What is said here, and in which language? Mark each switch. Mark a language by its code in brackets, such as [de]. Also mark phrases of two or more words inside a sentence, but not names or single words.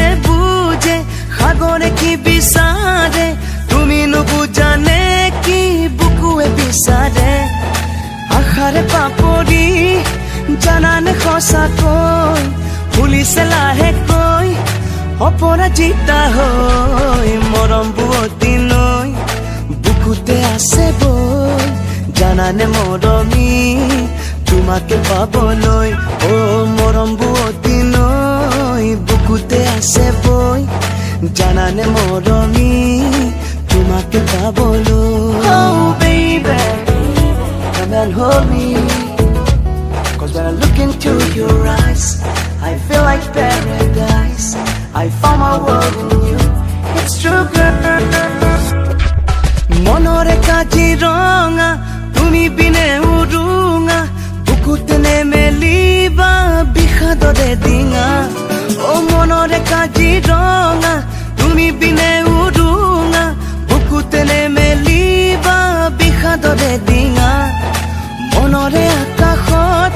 [as] বুঝে সাগরে কি বিচারে তুমি নুবুজানে কি বুকুয়ে বিচারে আশাৰে পাপৰি জানানে সঁচাকৈ ফুলিছে লাহেকৈ অপৰাজিতা হৈ মৰম বুৱতী নৈ বুকুতে আছে বই জানানে মৰমি তোমাকে পাবলৈ ও মৰম বুৱতী নৈ বুকুতে আছে বই জানানে মৰমি তোমাকে পাবলৈ [en] Oh baby, come and hold me. 'Cause when I look into your eyes, I feel like paradise. I found my world in you. It's true, girl. [as] মনৰে কাজিৰঙা তুমি বিনে উৰুঙা বুকুতে নেমেলিবা বিষাদৰে ডিঙা ও মনৰে কাজিৰঙা তুমি বিনে উৰুঙা বুকুতে নেমেলিবা বিষাদৰে ডিঙা মনৰে আকাশত